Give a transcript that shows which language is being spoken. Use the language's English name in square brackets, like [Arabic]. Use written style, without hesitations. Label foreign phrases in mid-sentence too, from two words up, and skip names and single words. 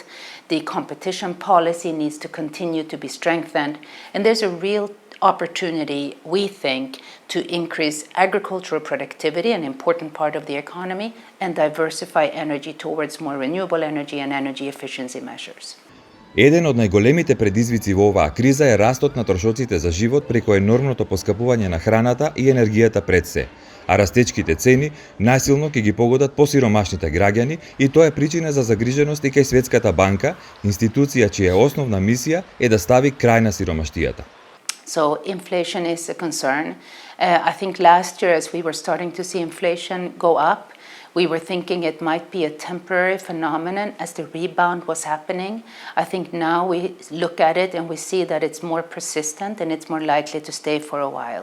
[English] The competition policy needs to continue to be strengthened. And there's a real opportunity, we think, to increase agricultural productivity, an important part of the economy, and diversify energy towards more renewable energy and energy efficiency measures. [Macedonian] Еден од најголемите предизвици во оваа криза е растот на трошоците за живот преку енормното поскапување на храната и енергијата пред се, а растечките цени најсилно ќе ги погодат посиромашните граѓани, и тоа е причина за загриженост и кај Светската банка, институција чија основна мисија е да стави крај на сиромаштијата. [English] So inflation is a concern. I think last year, as we were starting to see inflation go up, we were thinking it might be a temporary phenomenon as the rebound was happening. I think now we look at it and we see that it's more persistent and it's more likely to stay for a while.